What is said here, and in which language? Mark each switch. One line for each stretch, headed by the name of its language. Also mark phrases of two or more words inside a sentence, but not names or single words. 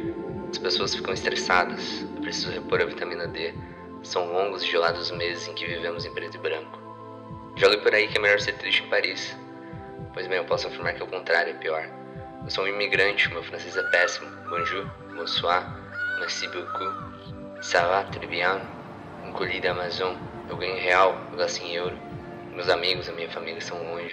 Portuguese: As pessoas ficam estressadas. Eu preciso repor a vitamina D. São longos e gelados meses em que vivemos em preto e branco. Já li por aí que é melhor ser triste em Paris. Pois bem, eu posso afirmar que o contrário é pior. Eu sou um imigrante, meu francês é péssimo.
French: Bonjour, bonsoir, merci beaucoup. Ça va, très bien.
Portuguese: Um colis da Amazon. Eu ganho em real, eu gasto em euro. Meus amigos e minha família estão longe.